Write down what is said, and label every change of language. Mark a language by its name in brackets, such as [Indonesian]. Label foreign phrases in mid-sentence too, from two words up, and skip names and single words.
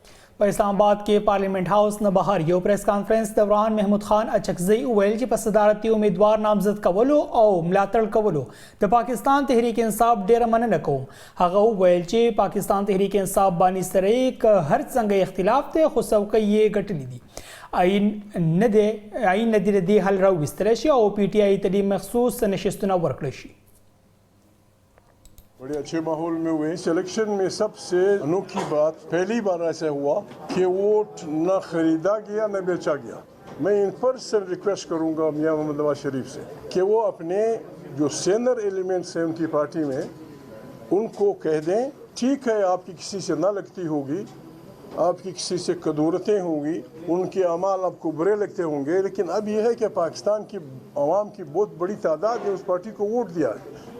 [Pashto] په اسلام آباد کې پارلیمنت هاوس نه بهر یو پریس کانفرنس دوران محمود خان اچکزی ویل چې په صدارتي امیدوار نامزد کولو او ملاتړ کولو د پاکستان تحریک انصاف ډیره مننه کوم. هغه ویل چې پاکستان تحریک انصاف باندې سره هر څنګه اختلاف ته خو څوکۍ یې ګټلې دي. آئین نه دی د حل راوستل شي او PTI ته مخصوص نشستونه ورکړل شي. [Urdu] بڑے اچھے ماحول میں ہوئے۔ سلیکشن میں سب سے انوکھی بات پہلی بار ایسا ہوا کہ ووٹ نہ خریدا گیا نہ بیچا گیا. میں [English] in person request [Urdu] کروں گا میاں محمد نواز شریف سے کہ وہ اپنے جو [English] senior elements [Urdu] ہیں ان کی پارٹی میں ان کو کہہ دیں ٹھیک ہے آپ کی کسی سے نہ لگتی ہوگی آپ کی کسی سے کدورتیں ہوں گی، ان کے اعمال آپ کو برے لگتے ہوں گے، لیکن اب یہ ہے کہ پاکستان کی عوام کی بہت بڑی تعداد نے اس پارٹی کو ووٹ دیا ہے.